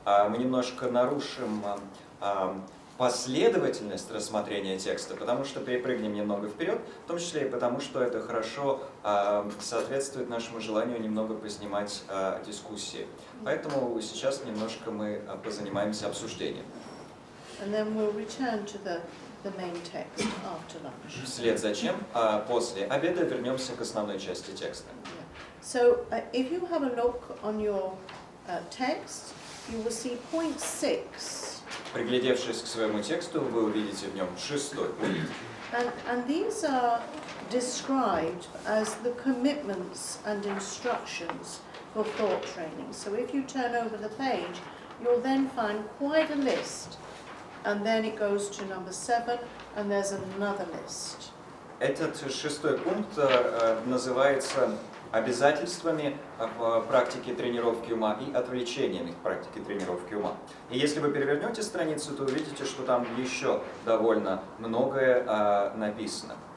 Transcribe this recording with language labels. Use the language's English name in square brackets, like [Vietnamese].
[Russian] Мы немножко нарушим последовательность рассмотрения текста, потому что перепрыгнем немного вперед, в том числе и потому, что это хорошо соответствует нашему желанию немного поснимать дискуссии. Поэтому сейчас немножко мы позанимаемся обсуждением. [English] And then we'll return to the main text after lunch. [Russian] Вслед за чем после обеда вернемся к основной части текста. [English] So if you have a look on your text, you will see point 6. [Russian] Приглядевшись к своему тексту, вы увидите в нем 6-й пункт. [English] And these are described as the commitments and instructions for thought training. So if you turn over the page, you'll then find quite a list. And then it goes to number 7, and there's another list. [Russian] Этот 6-й пункт называется обязательствами в практике тренировки ума и отвлечениями в практике тренировки ума. И если вы перевернете страницу, то увидите, что там еще довольно многое написано.